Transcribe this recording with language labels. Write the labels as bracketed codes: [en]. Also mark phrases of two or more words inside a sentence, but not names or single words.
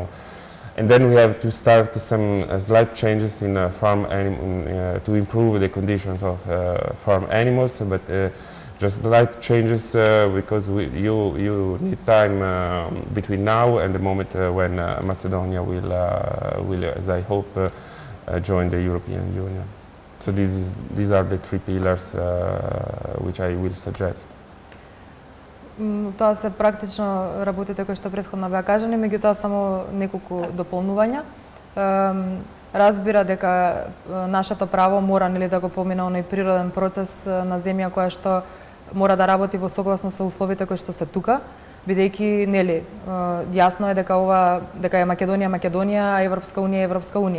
[en] And then we have to start some slight changes in farm to improve the conditions of farm animals, but just slight changes because you need time between now and the moment when Macedonia will, as I hope, join the European Union. So these are the three pillars which I will suggest. [mk] Тоа се практично работите кои што претходно беа кажани, меѓутоа само неколку дополнувања. Разбира дека нашето право мора да го помине оној природен процес на земја која што мора да работи во согласно со условите кои што се тука, бидејќи јасно е дека е Македонија, а Европска унија.